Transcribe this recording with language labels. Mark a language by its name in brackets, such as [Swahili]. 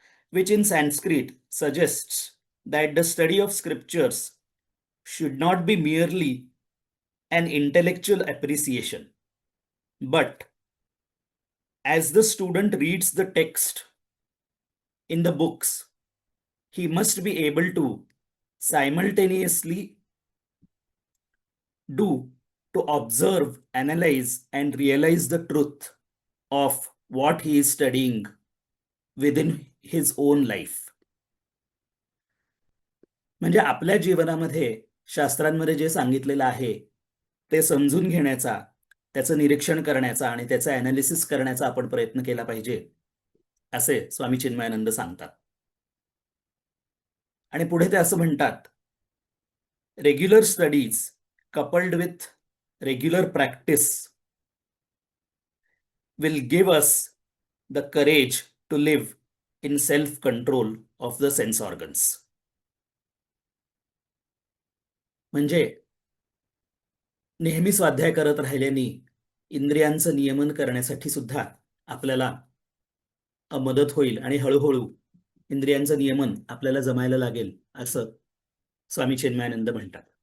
[English] which in Sanskrit suggests that the study of scriptures should not be merely an intellectual appreciation, but as the student reads the text in the books, he must be able to simultaneously to observe, analyze, and realize the truth of what he is studying within his own life. [Marathi] म्हणजे आपल्या जीवनामध्ये शास्त्रांमध्ये जे सांगितलेलं आहे ते समजून घेण्याचा, त्याचं निरीक्षण करण्याचा आणि त्याचं ॲनालिसिस करण्याचा आपण प्रयत्न केला पाहिजे, असे स्वामी चिन्मयानंद सांगतात. आणि पुढे ते असं म्हणतात, [English] Regular studies coupled with regular practice will give us the courage to live in self-control of the sense organs. [Marathi] म्हणजे नेहमी स्वाध्याय करत राहिल्याने इंद्रियांचं नियमन करण्यासाठी सुद्धा आपल्याला मदत होईल आणि हळूहळू इंद्रियांचं नियमन आपल्याला जमायला लागेल, असं स्वामी चिन्मयानंद म्हणतात.